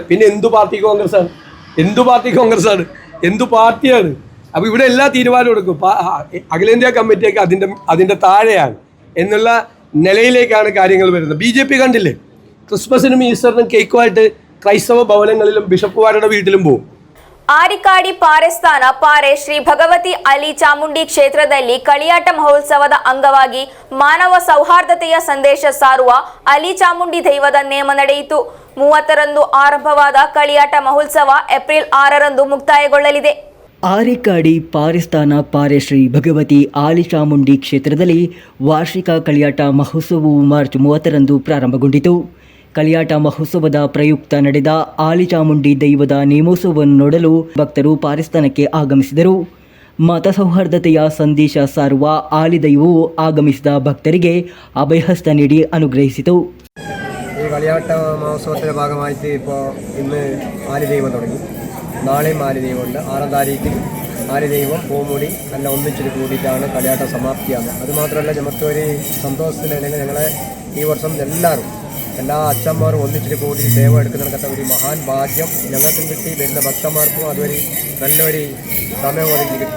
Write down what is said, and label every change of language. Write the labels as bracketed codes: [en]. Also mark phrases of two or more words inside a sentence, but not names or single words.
[ml] പിന്നെ എന്തു പാർട്ടി കോൺഗ്രസ്സാണ്? എന്തു പാർട്ടിയാണ്? അപ്പോൾ ഇവിടെ എല്ലാ തീരുമാനവും എടുക്കും. അഖിലേന്ത്യാ കമ്മിറ്റിയൊക്കെ അതിൻ്റെ താഴെയാണ് എന്നുള്ള നിലയിലേക്കാണ് കാര്യങ്ങൾ വരുന്നത്. BJP കണ്ടില്ലേ, ക്രിസ്മസിനും ഈസ്റ്ററിനും കേക്കുമായിട്ട് ക്രൈസ്തവ ഭവനങ്ങളിലും ബിഷപ്പുമാരുടെ വീട്ടിലും പോകും. [kn] ಆರಿಕಾಡಿ ಪಾರೆಸ್ತಾನ ಪಾರೆ ಶ್ರೀ ಭಗವತಿ ಅಲಿ ಚಾಮುಂಡಿ ಕ್ಷೇತ್ರದಲ್ಲಿ ಕಳಿಯಾಟ ಮಹೋತ್ಸವದ ಅಂಗವಾಗಿ ಮಾನವ ಸೌಹಾರ್ದತೆಯ ಸಂದೇಶ ಸಾರುವ ಅಲಿ ಚಾಮುಂಡಿ ದೈವದ ನೇಮ ನಡೆಯಿತು. 30ರಂದು ಆರಂಭವಾದ ಕಳಿಯಾಟ ಮಹೋತ್ಸವ ಏಪ್ರಿಲ್ 6ರಂದು ಮುಕ್ತಾಯಗೊಳ್ಳಲಿದೆ. ಆರಿಕಾಡಿ ಪಾರಿಸ್ತಾನ ಪಾರೆ ಶ್ರೀ ಭಗವತಿ ಆಲಿ ಚಾಮುಂಡಿ ಕ್ಷೇತ್ರದಲ್ಲಿ ವಾರ್ಷಿಕ ಕಳಿಯಾಟ ಮಹೋತ್ಸವವು ಮಾರ್ಚ್ 30ರಂದು ಪ್ರಾರಂಭಗೊಂಡಿತು. ಕಳಿಯಾಟ ಮಹೋತ್ಸವದ ಪ್ರಯುಕ್ತ ನಡೆದ ಆಲಿ ಚಾಮುಂಡಿ ದೈವದ ನೇಮೋತ್ಸವವನ್ನು ನೋಡಲು ಭಕ್ತರು ಪಾರಿಸ್ತಾನಕ್ಕೆ ಆಗಮಿಸಿದರು. ಮತ ಸೌಹಾರ್ದತೆಯ ಸಂದೇಶ ಸಾರುವ ಆಲಿ ದೈವವು ಆಗಮಿಸಿದ ಭಕ್ತರಿಗೆ ಅಭಯಹಸ್ತ ನೀಡಿ ಅನುಗ್ರಹಿಸಿತು. [ml] ഈ കളിയാട്ട മഹോത്സവത്തിൻ്റെ ഭാഗമായിട്ട് ഇപ്പോൾ ഇന്ന് ആലിദൈവം തുടങ്ങി. നാളെയും ആലിദൈവമുണ്ട്. 6ാം താരീഖിൽ ആലിദൈവം പൂമുടി എല്ലാം ഒന്നിച്ചിട്ട് കൂടിയിട്ടാണ് കളിയാട്ടം സമാപ്തിയാകുന്നത്. അതുമാത്രമല്ല നമുക്കൊരു സന്തോഷത്തിലല്ലെങ്കിൽ ഞങ്ങളെ ഈ വർഷം എല്ലാ അച്ഛന്മാരും ഒന്നിച്ചിട്ട് കൂടി സേവ എടുക്കുന്നതിനകത്ത ഒരു മഹാൻ ഭാഗ്യം ഞങ്ങൾക്കും കിട്ടി, വരുന്ന ഭക്തന്മാർക്കും അതൊരു നല്ലൊരു സമയം അതിൽ കിട്ടി.